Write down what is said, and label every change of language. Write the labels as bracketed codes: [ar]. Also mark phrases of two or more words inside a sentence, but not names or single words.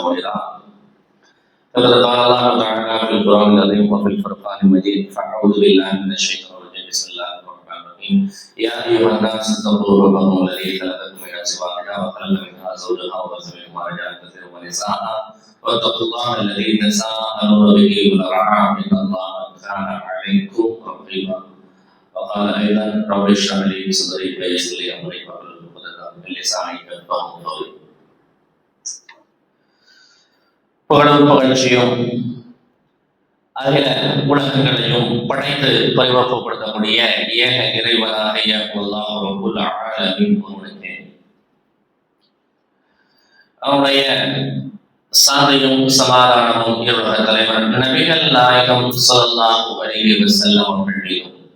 [ar] منيرا فقد قال الله تعالى في القرآن العظيم وفي الفرقان المجيد فأعوذ بالله من الشيطان الرجيم بسم الله الرحمن الرحيم يا أيها الناس اتقوا ربكم الذي خلقكم من نفس واحدة وخلق منها زوجها وبث منهما رجالا كثيرا ونساء واتقوا الله الذي تساءلون به والأرحام إن الله كان عليكم رقيبا وقال أيضا رب اشرح لي صدري ويسر لي أمري واحلل عقدة من لساني يفقهوا قولي. [ta] புகழும் புகழ்ச்சியும் அகில உலகங்களையும் படைத்து பரிவர்த்தப்படுத்தக்கூடிய ஏக இறைவனாகிய அல்லாஹ் [ar] رب العالمين [ta] ஒருவனுக்கே அவனுடைய சாந்தியும் சமாதானமும் இவருடைய தலைவர் நபிகள் நாயகம் [ar] صلى الله عليه وسلم [ta] அவர்களையும்